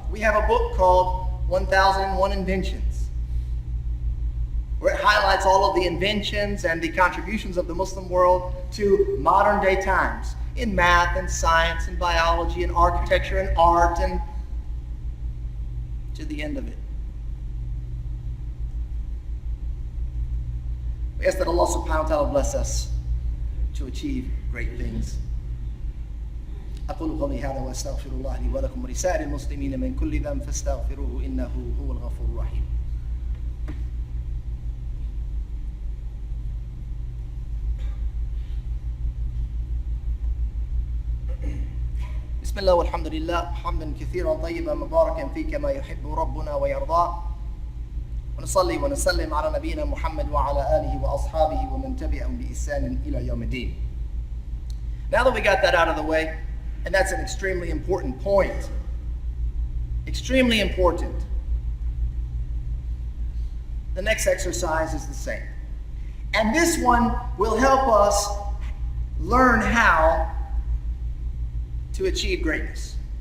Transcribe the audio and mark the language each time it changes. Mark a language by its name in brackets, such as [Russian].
[English] We have a book called 1001 Inventions, where it highlights all of the inventions and the contributions of the Muslim world to modern day times in math and science and biology and architecture and art, and to the end of it. We ask that Allah subhanahu wa ta'ala bless us to achieve great things. [Arabic] أقول قولي هذا وأستغفر الله لي ولكم ولسائر المسلمين من كل ذنب فاستغفروه إنه هو الغفور الرحيم. بسم الله والحمد لله حمدا كثيرا طيبا مباركا فيه كما يحب ربنا ويرضى ونصلي ونسلم على نبينا محمد وعلى آله وأصحابه ومن تبعهم بإحسان إلى يوم الدين. [English] Now that we got that out of the way, and that's an extremely important point, extremely important, the next exercise is the same. And this one will help us learn how to achieve greatness.